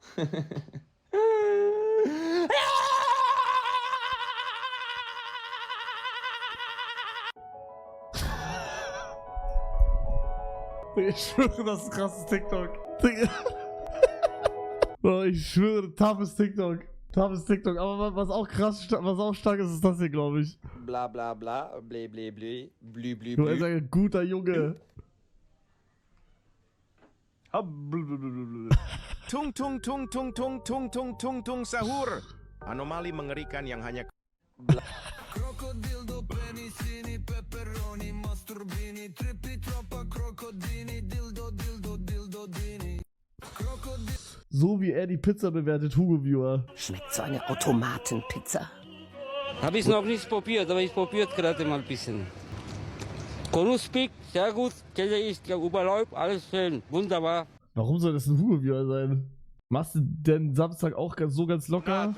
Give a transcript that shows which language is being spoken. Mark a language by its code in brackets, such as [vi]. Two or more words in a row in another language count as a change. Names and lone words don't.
[de] Ich schwöre, das ist ein krasses TikTok. Oh, ich schwöre, toughes TikTok. Toughes TikTok. Aber was auch krass, was auch stark ist, ist das hier, glaube ich. Bla bla bla, blé blé blé, blü blü Du bist blü. ein guter Junge. Tung tung tung tung tung tung tung tung tung sahur. [id] Anomali mengerikan yang hanya Krokodildo, penisini, pepperoni, masturbini, trippi, troppa, krokodini, dildo, dildo, dildo, dini. [de] So wie er die Pizza bewertet, Hugo Viewer. Schmeckt so eine Automatenpizza. Habe ich noch nicht probiert, aber ich probiert gerade mal ein bisschen. Knusprig, sehr gut, Käse ist ja überläuft, alles schön, wunderbar. Warum soll das ein Hugo Viewer sein? Machst du denn Samstag auch ganz locker?